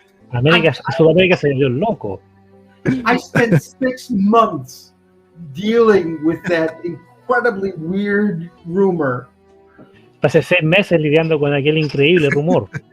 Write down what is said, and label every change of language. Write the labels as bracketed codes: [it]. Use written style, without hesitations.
[es] Sudamérica se volvió loco. [en] I spent 6 months dealing with that incredibly weird rumor. [es] Pasé 6 meses lidiando con aquel increíble rumor.